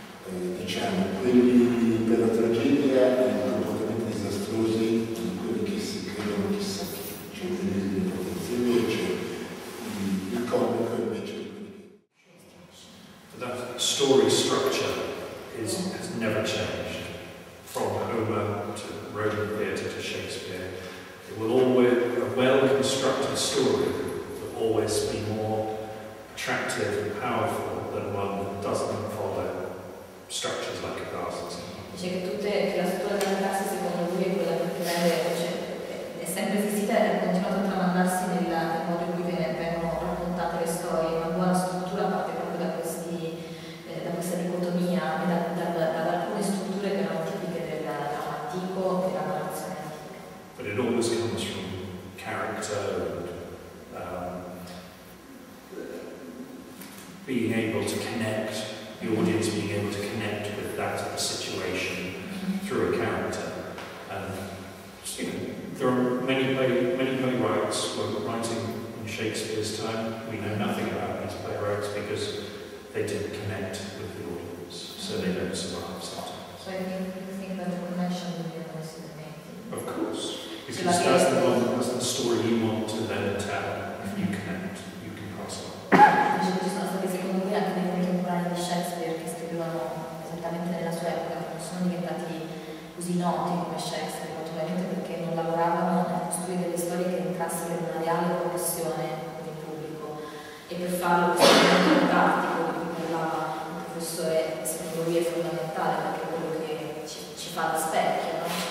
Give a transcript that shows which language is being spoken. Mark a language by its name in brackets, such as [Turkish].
[Italian] Diciamo, quelli per la tragedia e i comportamenti disastrosi di quelli che si credono chissà chi, cioè quelli di invece il comico invece di quelli che... [English] That story structure has never changed from Homer to Roman theatre to Shakespeare. It will always, a well-constructed story will always be more attractive and powerful than one that doesn't follow structures like a Garza. [Italian] Dice che la struttura della classe secondo lui è quella che rende, cioè, è sempre esistita e ha continuato a tramandarsi nel modo in cui vengono raccontate le storie. Una buona struttura parte proprio da questa dicotomia e da alcune strutture che erano tipiche del dramma antico e della narrazione antica. [English] But it always comes from character and being able to connect, the audience being able to connect with that situation through a character. And you know, there are many playwrights who were writing in Shakespeare's time. We know nothing about these playwrights because they didn't connect with the audience, so they don't survive sometimes. So I think that the connection will be amazing. Of course, because that's the story you want to then tell. If you connect, you can pass on. [Italian] Ci sono stati secondo me anche dei contemporanei di Shakespeare che scrivevano esattamente nella sua epoca, che non sono diventati così noti come Shakespeare, probabilmente perché non lavoravano a costruire delle storie che entrassero in una reale connessione con il pubblico, e per farlo questo elemento tattico di cui parlava il professore secondo lui è fondamentale, perché è quello che ci fa da specchio, no?